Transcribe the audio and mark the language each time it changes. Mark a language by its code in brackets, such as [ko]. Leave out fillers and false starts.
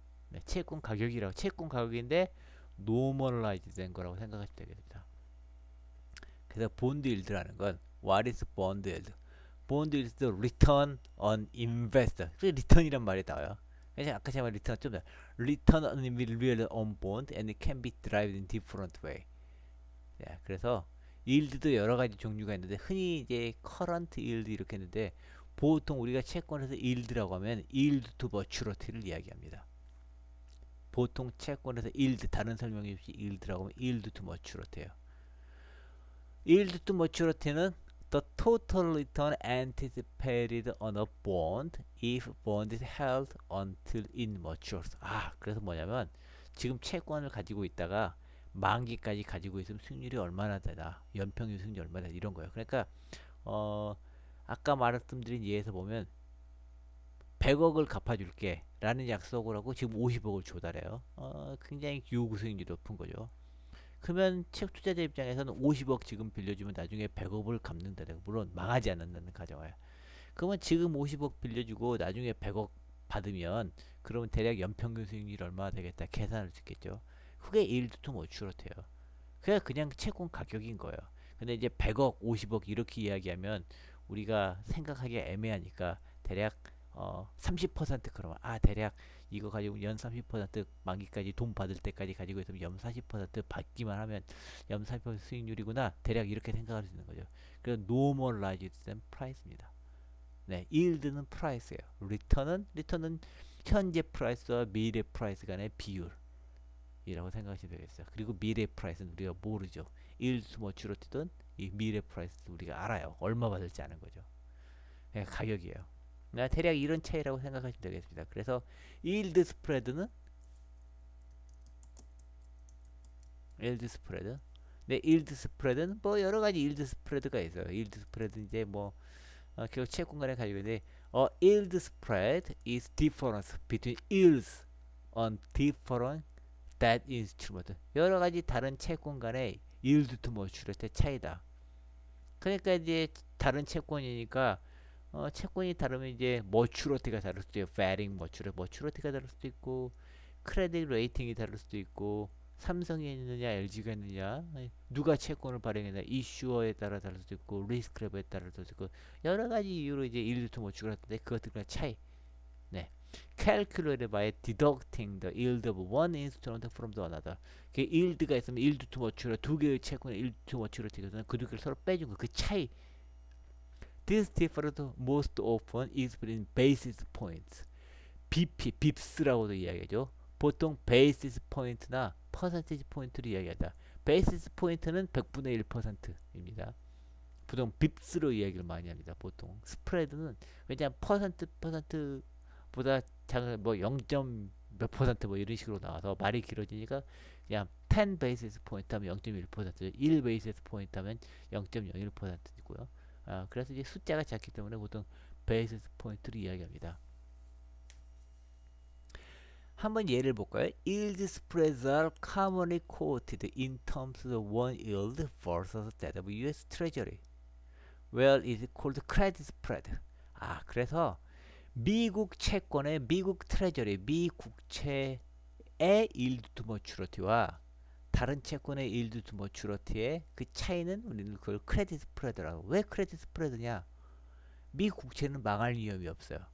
[ko] 네, 채권 가격이라고, 채권 가격인데 노멀라이즈 된 거라고 생각하시면 되겠습니다. 그래서 본드 일드라는 건 [en] what is bond yield? [ko] 본드 [en] is the return on investor. [ko] 그래서 리턴이란 말이 나와요. 그래서 아까 제가 말한 리턴 좀 [en] return on real on bond and it can be derived in different way. [ko] 자, 그래서 yield도 여러 가지 종류가 있는데 흔히 이제 current yield 이렇게 했는데 보통 우리가 채권에서 yield라고 하면 yield to maturity를 이야기합니다. 보통 채권에서 yield 다른 설명이 없이 yield라고 하면 yield to maturity예요. [en] yield to maturity는 the total return anticipated on a bond if bond is held until it matures. [ko] 아, 그래서 뭐냐면 지금 채권을 가지고 있다가 만기까지 가지고 있으면 수익률이 얼마나 되나, 연평균 수익률이 얼마나 되나 이런 거예요. 그러니까 아까 말씀드린 예에서 보면 100억을 갚아줄게 라는 약속을 하고 지금 50억을 조달해요. 굉장히 요구 수익률이 높은 거죠. 그러면 책 투자자 입장에서는 50억 지금 빌려주면 나중에 100억을 갚는다는, 물론 망하지 않는다는 가정하에. 그러면 지금 50억 빌려주고 나중에 100억 받으면 그러면 대략 연평균 수익률이 얼마나 되겠다 계산할 수 있겠죠. 그게 yield to maturity예요. 그냥 채권 가격인 거예요. 근데 이제 100억, 50억 이렇게 이야기하면 우리가 생각하기 애매하니까 대략 30% 그러면 대략 이거 가지고 연 30% 만기까지 돈 받을 때까지 가지고 있으면 연 40% 받기만 하면 연 40% 수익률이구나. 대략 이렇게 생각할 수 있는 거죠. 그래서 normalized price입니다. 네, yield는 price예요. return은 현재 프라이스와 미래 프라이스 간의 비율이라고 생각하시면 되겠어요. 그리고 미래 프라이스는 우리가 모르죠. yield to maturity든 이 미래 프라이스 우리가 알아요. 얼마 받을지 아는 거죠. 네, 가격이에요. 대략 이런 차이라고 생각하시면 되겠습니다. 그래서 yield spread는 네, yield spread는 뭐 여러 가지 yield spread가 있어요. [en] yield spread [ko] 이제 뭐 결국 채권 간에 가지고 있는데 [en] yield spread is difference between yields on different debt instrument. [ko] 여러 가지 다른 채권 간의 yield to maturity 차이다. 그러니까 이제 다른 채권이니까 채권이 다르면 이제 머추러티가 다를 수도 있고, varying 머추러티가 다를 수도 있고, 크레딧 레이팅이 다를 수도 있고, 삼성이 있느냐, LG가 있느냐, 누가 채권을 발행했느냐, 이슈어에 따라 다를 수도 있고, 리스크 레벨에 따라 다를 수도 있고, 여러 가지 이유로 이제 yield to maturity가 있는데 그것들과 차이. 네. [en] calculated by deducting the yield of one instrument from the another. [ko] 그 yield가 있으면 yield to maturity 두 개의 채권의 yield to maturity거든. 그 두 개를 서로 빼준 거, 그 차이. [en] This difference most often is in basis points. [ko] bips라고도 이야기하죠. 보통 basis point나 percentage point를 이야기하다. basis point는 100분의 1%입니다. 보통 bips로 이야기를 많이 합니다. 보통 스프레드는 왜냐하면 퍼센트보다 작은 뭐 0. 몇 퍼센트 뭐 이런 식으로 나와서 말이 길어지니까 그냥 10 basis point 하면 0.1%, 1 basis point 하면 0.01%이고요. 그래서 이제 숫자가 작기 때문에 보통 베이스 포인트를 이야기합니다. 한번 예를 볼까요? [en] Yield spreads are commonly quoted in terms of one yield versus that of U.S. Treasury, where it is called credit spread. [ko] 그래서 미국 채권의 미국 트레저리, 미 국채의 yield to maturity와 다른 채권의 yield to maturity의 그 차이는 우리는 그걸 크레딧 스프레드라고. 왜 크레딧 스프레드냐? 미 국채는 망할 위험이 없어요.